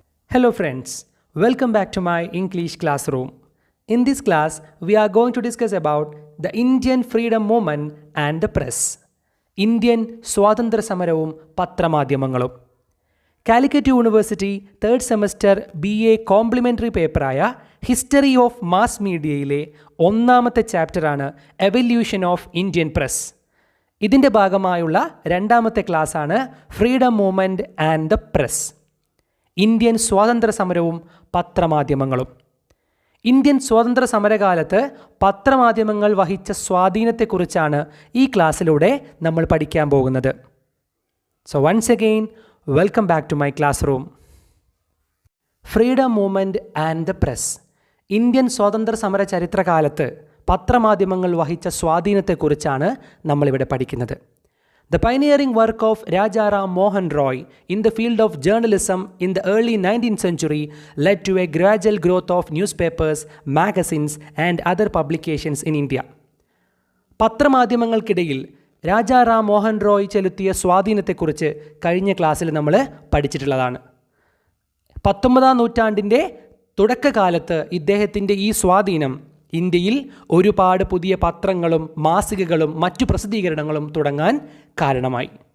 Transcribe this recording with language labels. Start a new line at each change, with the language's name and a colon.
English: Hello friends, welcome back to my English classroom. In this class, we are going to discuss about the Indian freedom movement and the press.
Malayalam: Indian സ്വാതന്ത്ര്യ സമരവും പത്രമാധ്യമങ്ങളും. Calicut university third semester BA complimentary പേപ്പറായ history of mass മീഡിയയിലെ ഒന്നാമത്തെ ചാപ്റ്ററാണ് evolution of Indian press. ഇതിൻ്റെ ഭാഗമായുള്ള രണ്ടാമത്തെ ക്ലാസ്സാണ് freedom movement and the press. Indian സ്വാതന്ത്ര്യ സമരവും പത്രമാധ്യമങ്ങളും. ഇന്ത്യൻ സ്വാതന്ത്ര്യ സമരകാലത്ത് പത്രമാധ്യമങ്ങൾ വഹിച്ച സ്വാധീനത്തെക്കുറിച്ചാണ് ഈ ക്ലാസ്സിലൂടെ നമ്മൾ പഠിക്കാൻ പോകുന്നത്.
English: So once again welcome back to my classroom. Freedom movement and the press.
Malayalam: Indian സ്വാതന്ത്ര്യ സമര ചരിത്രകാലത്ത് പത്രമാധ്യമങ്ങൾ വഹിച്ച സ്വാധീനത്തെക്കുറിച്ചാണ് നമ്മളിവിടെ പഠിക്കുന്നത്.
English: The pioneering work of Raja Ram Mohan Roy in the field of journalism in the early 19th century led to a gradual growth of newspapers, magazines and other publications in India.
Malayalam: പത്രമാധ്യമങ്ങൾക്കിടയിൽ Raja Ram Mohan Roy ചെലുത്തിയ സ്വാധീനത്തെക്കുറിച്ച് കഴിഞ്ഞ ക്ലാസ്സിൽ നമ്മൾ പഠിച്ചിട്ടുള്ളതാണ്. 19-ാം നൂറ്റാണ്ടിൻ്റെ തുടക്കകാലത്ത് ഇദ്ദേഹത്തിൻ്റെ ഈ സ്വാധീനം ഇന്ത്യയിൽ ഒരുപാട് പുതിയ പത്രങ്ങളും മാസികകളും മറ്റു പ്രസിദ്ധീകരണങ്ങളും തുടങ്ങാൻ കാരണമായി.